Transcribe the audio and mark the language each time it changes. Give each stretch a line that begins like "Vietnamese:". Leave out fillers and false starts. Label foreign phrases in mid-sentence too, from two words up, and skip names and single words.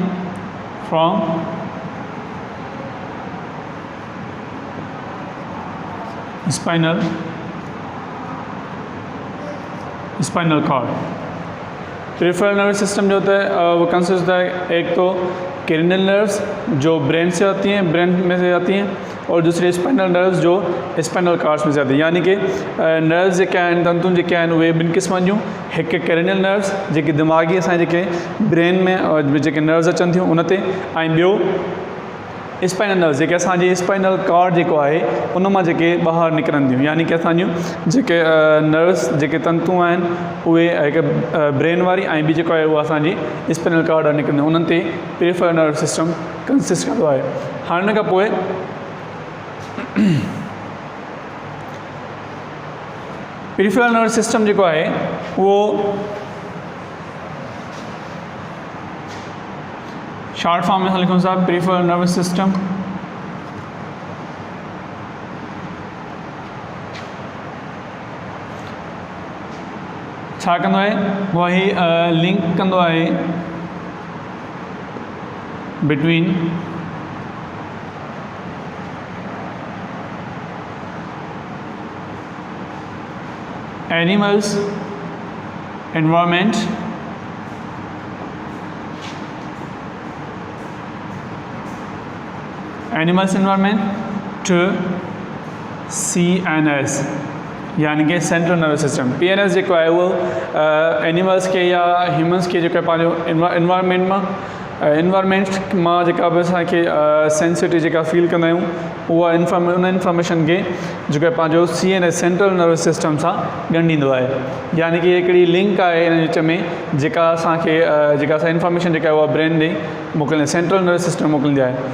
English: from spinal cord. peripheral nervous system
Hindi: जो होता है वो कंसिस्ट होता है एक तो
English: cranial nerves
Hindi: जो ब्रेन से आती हैं, ब्रेन में से आती हैं, और दूसरी
English: spinal nerves
Hindi: जो
English: spinal cords
Hindi: में से आती हैं।
Sindhi: यानी कि नर्व्स जेके आहिनि, तंतुन जेके आहिनि उहे ॿिनि क़िस्मनि जूं। हिकु
English: cranial nerves
Sindhi: जेके दिमाग़ी असांजे जेके ब्रेन में जेके नर्व्स अचनि थियूं उन ते, ऐं ॿियो
English: spinal nerves
Sindhi: जेके असांजी
English: spinal cord
Sindhi: जेको आहे उन मां जेके ॿाहिरि निकिरनि थियूं। यानी कि असांजूं जेके नर्व्स जेके तंतु आहिनि उहे हिकु ब्रेन वारी, ऐं ॿी जेको आहे उहा असांजी
English: spinal cord
Sindhi: आहे निकिरंदी, उन्हनि ते
English: peripheral nerve system
Sindhi: कंसिस्ट कंदो आहे। हाणे हिन खां पोइ
English: peripheral nerve system
Sindhi: जेको आहे उहो
English: short form
Sindhi: में लिखूं था
English: peripheral nervous system.
Sindhi: छा कंदो आहे?
English: वही लिंक
Sindhi: कंदो आहे
English: between animals, environment, animals environment to CNS
Hindi: यानी कि
English: central nervous system.
Sindhi: PNS जेको आहे उहो एनिमल्स के या ह्यूमन्स के जेको पंहिंजो इन्वायरमेंट मां जेका बि असांखे सेंसिटिव जेका फील कंदा आहियूं उहा उन इंफॉर्मेशन खे जेको आहे पंहिंजो
English: CNS central nervous system
Sindhi: सां ॻंढींदो आहे। यानी कि हिकिड़ी लिंक आहे हिन विच में जेका असांखे जेका असां इंफॉर्मेशन जेका आहे उहा ब्रेन ॾे मोकिलींदी,
English: central nervous system
Sindhi: मोकिलींदी आहे।